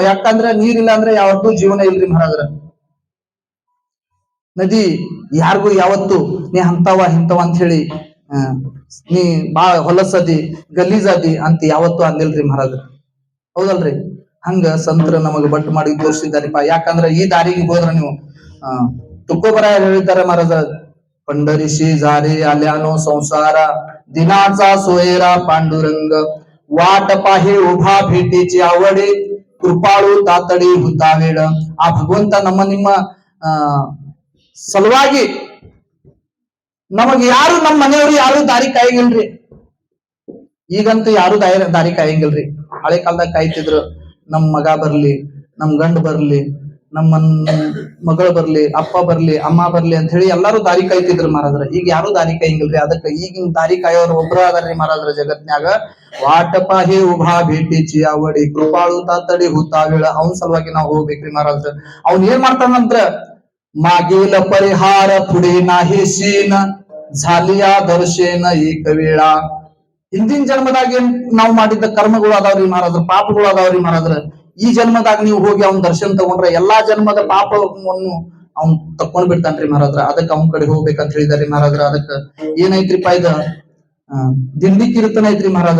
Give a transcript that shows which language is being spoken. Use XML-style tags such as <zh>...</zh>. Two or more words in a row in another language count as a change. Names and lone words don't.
<kn>ಯಾಕಂದ್ರೆ ನೀರಿಲ್ಲ ಅಂದ್ರೆ ಯಾವತ್ತೂ ಜೀವನ ಇಲ್ರಿ ಮಹಾರಾಜ್ರ. ನದಿ ಯಾರಿಗೂ ಯಾವತ್ತು ನೀ ಅಂತವ ಇಂತವ ಅಂತ ಹೇಳಿ ನೀ ಬಾಳ ಹೊಲಸದಿ ಗಲೀಜದಿ ಅಂತ ಯಾವತ್ತು ಅಂದಿಲ್ರಿ ಮಹಾರಾಜ್ರ. ಹೌದಲ್ರಿ? ಹಂಗ ಸಂತರ ನಮಗ ಬಟ್ ಮಾಡಿ ತೋರಿಸಿದಾರಿಪ್ಪ. ಯಾಕಂದ್ರ ಈ ದಾರಿಗೆ ಹೋದ್ರ ನೀವು ತುಕೋಬರ ಹೇಳಿದ್ದಾರೆ ಮಹಾರಾಜ.</kn> <mr>पंढरीशी झारे आल्यानो संसार, दिनाचा सोयरा पांडुरंग, वाट पाहे उभा भेटीची आवडे, कृपाळू तातडी हुता वेळ.</mr> <kn>ಆ ಭಗವಂತ ನಿಮ್ಮ ಸಲುವಾಗಿ ನಮಗ್ ಯಾರು ನಮ್ಮ ಮನೆಯವರು ಯಾರು ದಾರಿ ಕಾಯಂಗಿಲ್ರಿ. ಈಗಂತೂ ಯಾರು ದಾರಿ ಕಾಯಂಗಿಲ್ರಿ. ಹಳೆ ಕಾಲದಾಗ ಕಾಯ್ತಿದ್ರು, ನಮ್ ಮಗ ಬರ್ಲಿ, ನಮ್ ಗಂಡ ಬರ್ಲಿ, ನಮ್ಮ ಮಗಳು ಬರ್ಲಿ, ಅಪ್ಪ ಬರ್ಲಿ, ಅಮ್ಮ ಬರ್ಲಿ ಅಂತ ಹೇಳಿ ಎಲ್ಲಾರು ದಾರಿ ಕಾಯ್ತಿದ್ರು ಮಹಾರಾಜ್ರ. ಈಗ ಯಾರು ದಾರಿ ಕಾಯಂಗಿಲ್ರಿ. ಅದಕ್ಕೆ ಈಗಿನ ದಾರಿ ಕಾಯೋರು ಒಬ್ರ ಅದಾರ್ರಿ ಮಹಾರಾಜ್ರ ಜಗತ್ನ್ಯಾಗ.</kn> <mr>वाटपाहे उभा भेटीची आवडी, कृपाळू तातडी होतावेळ.</mr> <kn>ಅವನ್ ಸಲುವಾಗಿ ನಾವು ಹೋಗ್ಬೇಕ್ರಿ ಮಹಾರಾಜ್ರ. ಅವ್ನ್ ಏನ್ ಮಾಡ್ತಾನಂದ್ರ,</kn> <mr>मागील परिहार पुढे नाही शीन, झालिया दर्शेन एक वेळा.</mr> <kn>ಹಿಂದಿನ ಜನ್ಮದಾಗ ಏನ್ ನಾವು ಮಾಡಿದ್ದ ಕರ್ಮಗಳು ಅದಾವ್ರಿ ಮಹಾರಾಜ್ರ, ಪಾಪಗಳು ಅದಾವ್ರಿ ಮಹಾರಾಜ್ರ. ಈ ಜನ್ಮದಾಗ ನೀವು ಹೋಗಿ ಅವ್ನ ದರ್ಶನ ತಗೊಂಡ್ರೆ ಎಲ್ಲಾ ಜನ್ಮದ ಪಾಪವನ್ನು ಅವ್ನ್ ತಕೊಂಡ್ ಬಿಡ್ತಾನ್ರಿ ಮಹಾರಾಜ್ರ. ಅದಕ್ಕೆ ಅವ್ನ ಕಡೆ ಹೋಗ್ಬೇಕಂತ ಹೇಳಿದಾರೆ ಮಹಾರಾಜ್ರ. ಅದಕ್ಕ ಏನೈತ್ರಿಪ್ಪ ಇದ ದಿಂಡಿ ಕೀರ್ತನ ಐತ್ರಿ ಮಹಾರಾಜ್ರ.</kn>